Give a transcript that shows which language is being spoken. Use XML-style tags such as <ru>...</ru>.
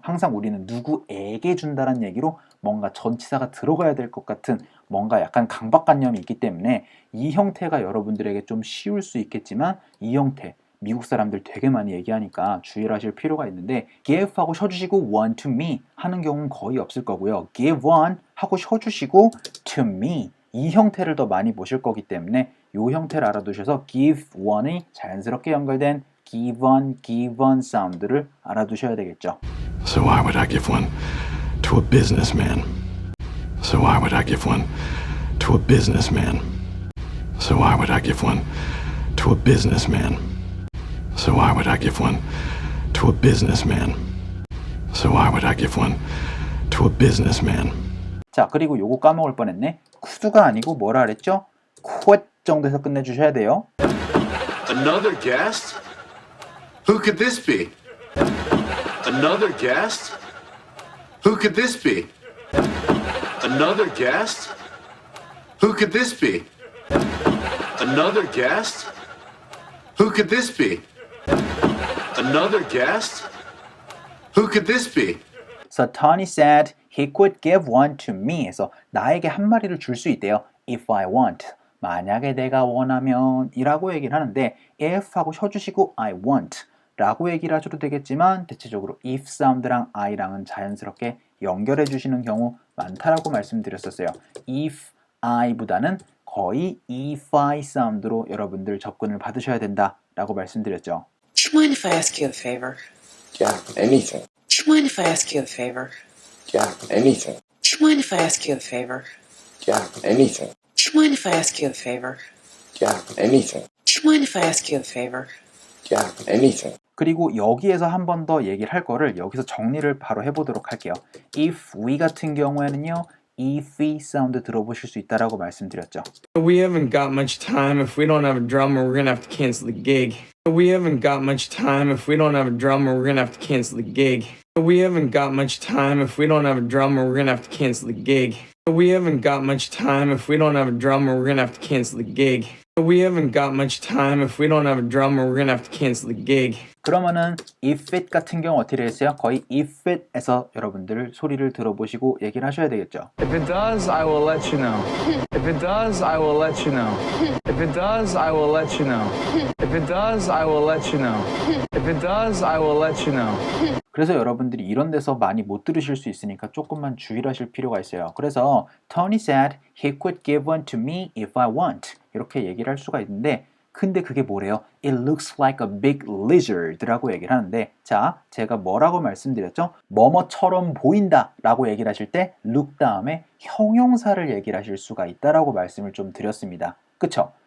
<ko>항상 우리는 누구에게 준다는 얘기로 뭔가 전치사가 들어가야 될 것 같은 뭔가 약간 강박관념이 있기 때문에 이 형태가 여러분들에게 좀 쉬울 수 있겠지만 이 형태 미국 사람들 되게 많이 얘기하니까 주의를 하실 필요가 있는데 give 하고 쉬어주시고</ko> <en>one to me</en> <ko>하는 경우는 거의 없을 거고요.</ko> <en>give one</en> <ko>하고 쉬어주시고</ko> <en>to me</en> <ko>이 형태를 더 많이 보실 거기 때문에 이 형태를 알아두셔서 give one이 자연스럽게 연결된 give on 사운드를 알아두셔야 되겠죠.</ko> <en>So why would I give one to a businessman? So why would I give one to a businessman? So why would I give one to a businessman? So why would I give one to a businessman? So why would I give one to a businessman?</en> <ko>자, 그리고 요거 까먹을 뻔했네. could가 아니고 뭐라 그랬죠? could 정도에서 끝내주셔야 돼요.</ko> <en>Another guest? Who could this be? Another guest? Who could this be? Another guest? Who could this be? Another guest? Who could this be? Another guest? Who could this be? So Tony said he could give one to me.</en> <ko>해서 나에게 한 마리를 줄 수 있대요.</ko> <en>If I want.</en> <ko>만약에 내가 원하면 이라고 얘기를 하는데 if 하고 쉬어주시고</ko> <en>I want.</en> <ko>라고 얘기를 하셔도 되겠지만 대체적으로 if 사운드랑 I랑은 자연스럽게 연결해 주시는 경우 많다라고 말씀드렸었어요.</ko> <en>if I</en> <ko>보다는 거의 if I 사운드로 여러분들 접근을 받으셔야 된다 라고 말씀드렸죠.</ko> <en>Do you mind if I ask you a favor? Yeah, anything. Do you mind if I ask you a favor? Yeah, anything. Do you mind if I ask you a favor? Yeah, anything. Do you mind if I ask you a favor? Yeah, anything. Do you mind if I ask you a favor? Yeah, anything.</en> <ko>그리고 여기에서 한 번 더 얘기를 할 거를 여기서 정리를 바로 해보도록 할게요.</ko> <en>if we</en> <ko>같은 경우에는요. if we 사운드 들어보실 수 있다라고 말씀드렸죠.</ko> <en>We haven't got much time. If we don't have a drummer, we're gonna have to cancel the gig. We haven't got much time. If we don't have a drummer, we're gonna have to cancel the gig. We haven't got much time. If we don't have a drummer, we're gonna have to cancel the gig. We haven't got much time. If we don't have a drummer, we're gonna have to cancel the gig. We haven't got much time. If we don't have a drummer, we're gonna have to cancel the gig.</en> <ko>그러면은</ko> <en>if it</en> <ko>같은 경우 어떻게 되겠어요? 거의 if it에서 여러분들 소리를 들어보시고 얘기를 하셔야 되겠죠.</ko> <en>If it does, I will let you know. If it does, I will let you know. If it does, I will let you know. If it does, I will let you know. If it does, I will let you know.</en> <ko>그래서 여러분들이 이런 데서 많이 못 들으실 수 있으니까 조금만 주의를 하실 필요가 있어요. 그래서</ko> <en>Tony said he could give one to me if I want.</en> <ko>이렇게 얘기를 할 수가 있는데 근데 그게 뭐래요?</ko> <en>It looks like a big lizard</en> <ko>라고 얘기를 하는데 자, 제가 뭐라고 말씀드렸죠? 뭐뭐처럼 보인다 라고 얘기를 하실 때 look 다음에 형용사를 얘기를 하실 수가 있다라고 말씀을 좀 드렸습니다. 그쵸?</ko>